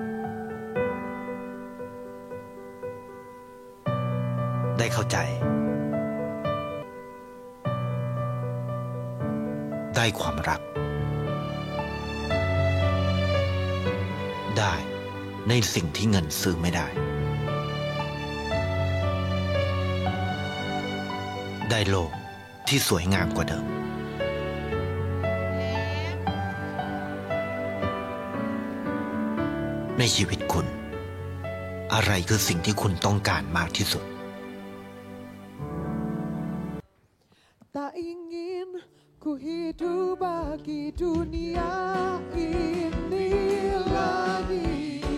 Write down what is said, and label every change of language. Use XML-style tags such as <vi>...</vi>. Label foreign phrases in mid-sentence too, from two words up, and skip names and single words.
<th>ได้เข้าใจได้ความรักได้ในสิ่งที่เงินซื้อไม่ได้ได้โลกที่สวยงามกว่าเดิม ในชีวิตคุณอะไรคือสิ่งที่คุณต้องการมากที่สุด</th> <ms>Tak ingin ku hidup bagi dunia ini lagi.</ms>